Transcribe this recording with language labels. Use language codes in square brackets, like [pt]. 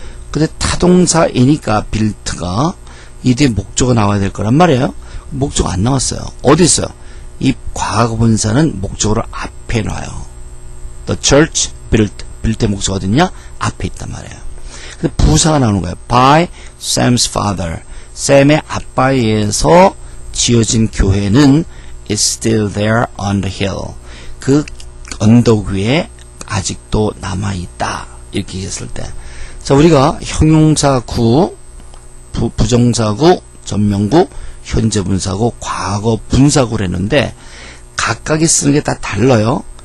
[ko] 근데 타동사이니까 built가 이 뒤에 목적어 나와야 될 거란 말이에요. 목적어 안 나왔어요. 어디 있어요? 이 과거 분사는 목적어를 앞에 놔요. [en] The church built. [ko] built의 목적어 어딨냐? 앞에 있단 말이에요. 근데 부사가 나오는 거예요. [en] By Sam's father. [ko] 샘의 아빠에 의해서 지어진 교회는 [en] is still there on the hill. [ko] 그 언덕 위에 아직도 남아있다. 이렇게 얘기했을 때. 자, 우리가 형용사구, 부정사구, 전명구, 현재 분사구, 과거 분사구를 했는데 각각이 쓰는 게 다 달라요.